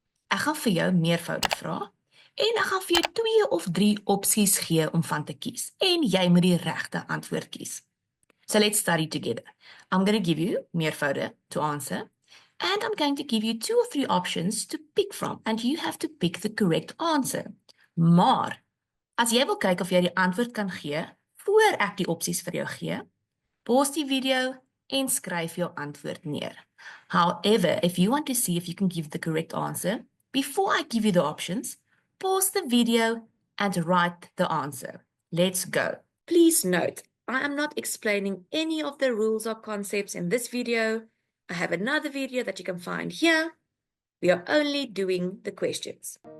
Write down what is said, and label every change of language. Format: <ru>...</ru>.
<af>Ek gaan vir jou meervoude vra en ek gaan vir jou 2 of 3 opsies gee om van te kies en jy moet die regte antwoord kies.</af> <en>So let's study together. I'm going to give you meervoude to answer and I'm going to give you 2 or 3 options to pick from and you have to pick the correct answer.</en> <af>Maar as jy wil kyk of jy die antwoord kan gee voor ek die opsies vir jou gee, pause die video en skryf jou antwoord neer.</af> <en>However, if you want to see if you can give the correct answer, before I give you the options, pause the video and write the answer. Let's go. Please note, I am not explaining any of the rules or concepts in this video. I have another video that you can find here. We are only doing the questions.</en>